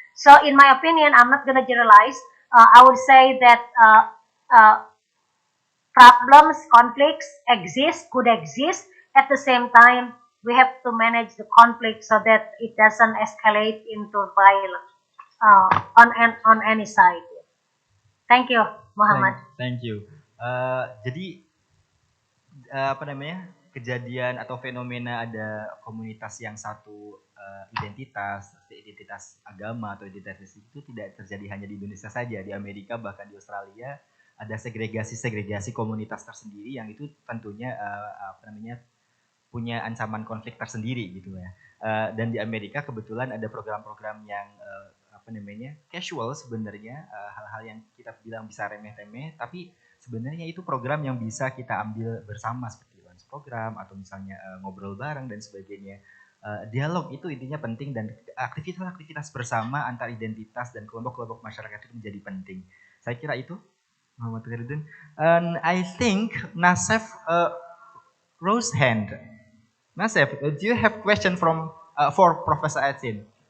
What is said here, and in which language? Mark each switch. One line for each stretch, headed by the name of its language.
English: So, in my opinion, I'm not going to generalize. I would say that uh, problems, conflicts could exist. At the same time, we have to manage the conflict so that it doesn't escalate into violence on any side. Thank you, Muhammad. Thank you.
Indonesian: Jadi apa namanya, kejadian atau fenomena ada komunitas yang satu identitas agama atau identitas itu tidak terjadi hanya di Indonesia saja, di Amerika bahkan di Australia ada segregasi komunitas tersendiri yang itu tentunya apa namanya, punya ancaman konflik tersendiri gitu ya. Dan di Amerika kebetulan ada program-program yang apa namanya, casual sebenarnya, hal-hal yang kita bilang bisa remeh-temeh, tapi sebenarnya itu program yang bisa kita ambil bersama seperti lunch program atau misalnya ngobrol bareng dan sebagainya. Dialog itu intinya penting dan aktivitas-aktivitas bersama antar identitas dan kelompok-kelompok masyarakat itu menjadi penting. Saya kira itu, Muhammad Khairuddin.
English: And I think Nasef rose hand. Nasef, do you have question for Professor Edsin?